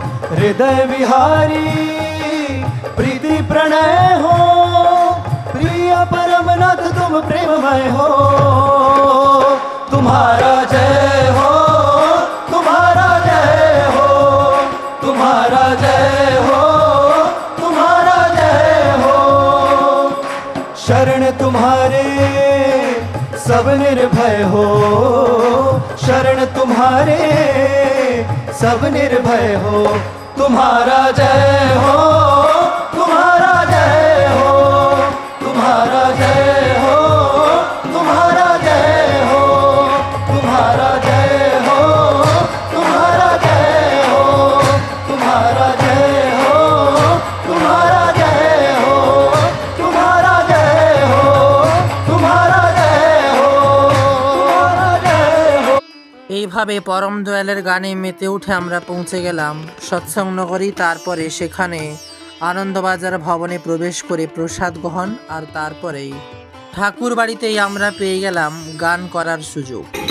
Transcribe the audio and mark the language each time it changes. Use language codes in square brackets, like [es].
[hi] हृदय विहारी प्रीति प्रणय हो, प्रिय परमनाथ तुम प्रेममय हो। तुम्हारा जय हो, तुम्हारा जय हो, तुम्हारा जय हो, तुम्हारा जय हो। शरण तुम्हारे सब निर्भय हो, शरण तुम्हारे सब निर्भय हो। तुम्हारा जय हो, तुम्हारा जय हो, तुम्हारा जय हो, तुम्हारा जय हो, तुम्हारा जय हो, तुम्हारा जय हो, तुम्हारा जय हो, तुम्हारा जय हो, तुम्हारा जय हो, तुम्हारा जय हो, तुम्हारा जय हो। [bn] এইভাবে পরম দয়ালের গানে মেতে উঠে আমরা পৌঁছে গেলাম সৎসঙ্গ নগরী। তারপরে সেখানে আনন্দবাজার ভবনে প্রবেশ করে প্রসাদ গ্রহণ, আর তারপরেই ঠাকুর বাড়িতেই আমরা পেয়ে গেলাম গান করার সুযোগ।